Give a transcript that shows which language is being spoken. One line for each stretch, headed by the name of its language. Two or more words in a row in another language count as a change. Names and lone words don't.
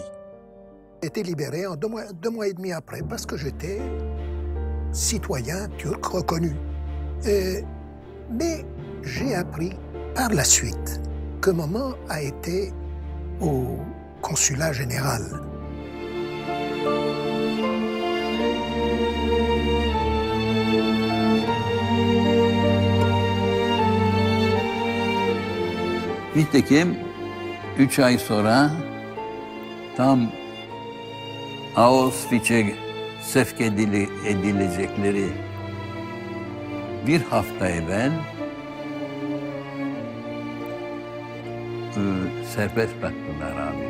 French: J'ai été libéré en 2 mois et demi après parce que j'étais citoyen turc reconnu. Mais j'ai appris par la suite que maman a été au consulat général.
Turkish: Nitekim 3 ay sonra tam Auschwitz'e sevk edilecekleri bir hafta evvel serbest bıraktılar abi.